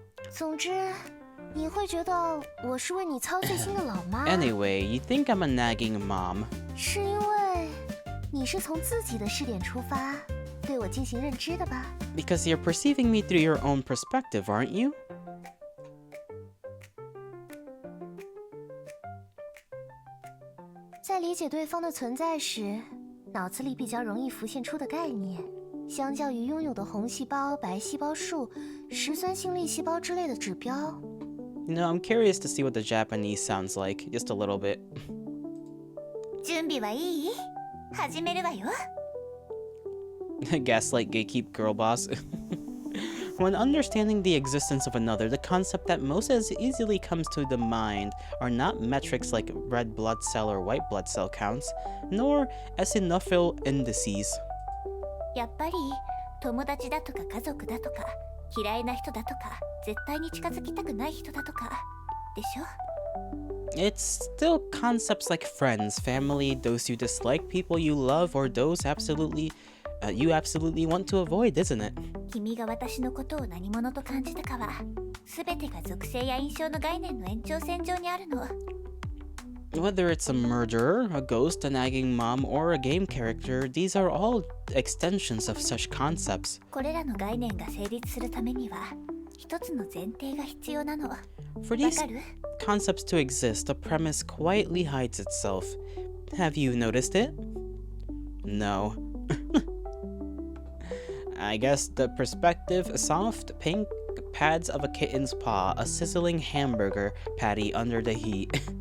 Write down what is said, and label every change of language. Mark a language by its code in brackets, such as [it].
[zh] 总之，你会觉得我是为你操碎心的老妈。 [en] Anyway, you think I'm a nagging mom. [zh] 是因为你是从自己的视点出发，对我进行认知的吧？ [en] Because you're perceiving me through your own perspective, aren't you? [zh] 在理解对方的存在时，脑子里比较容易浮现出的概念，相较于拥有的红细胞、白细胞数、石酸性粒细胞之类的指标。 [en] I'm curious to see what the Japanese sounds like, just a little bit. [ja] 準備はいい？始めるわよ。 [en] Gaslight gatekeep girl boss. When understanding the existence of another, the concept that most as easily comes to the mind are not metrics like red blood cell or white blood cell counts, nor eosinophil indices. [ja] やっぱり友達だとか家族だとか嫌いな人だとか絶対に近づきたくない人だとかでしょ？ [en] It's still concepts like friends, family, those you dislike, people you love, or those you absolutely want to avoid, isn't it? [ja] 君が私のことを何者と感じたかは全てが属性や印象の概念の延長線上にあるの。 [en] Whether it's a murderer, a ghost, a nagging mom, or a game character, these are all extensions of such concepts. [ja] これらの概念が成立するためには一つの前提が必要なの。 [en] For these concepts to exist, the premise quietly hides itself. Have you noticed it? No. I guess the perspective, soft pink pads of a kitten's paw, a sizzling hamburger patty under the heat.